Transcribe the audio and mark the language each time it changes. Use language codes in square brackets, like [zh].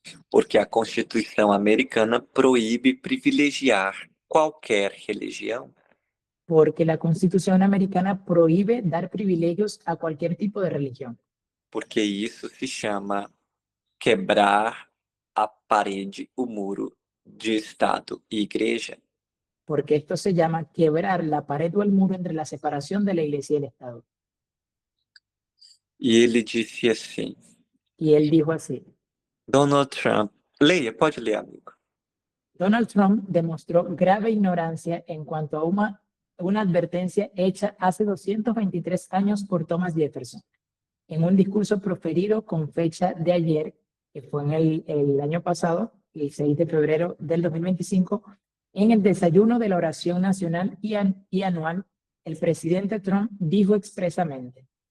[pt] Porque a Constituição americana proíbe privilegiar qualquer religião. [es] Porque la constitución americana prohíbe dar privilegios a cualquier tipo de religión. [pt] Porque isso se chama quebrar a parede, o muro de Estado e igreja. [es] Porque esto se llama quebrar la pared o el muro entre la separación de la iglesia y el Estado. [pt] E ele disse assim: [es] Y él dijo así: [pt] Donald Trump, leia, pode ler, amigo. [es] Donald Trump demostró grave ignorancia en cuanto a una advertencia hecha hace 223 años por Thomas Jefferson, en un discurso proferido con fecha de ayer, que fue en el año pasado, el 6 de febrero del 2025, en el desayuno de la oración nacional y anual, el presidente Trump dijo expresamente,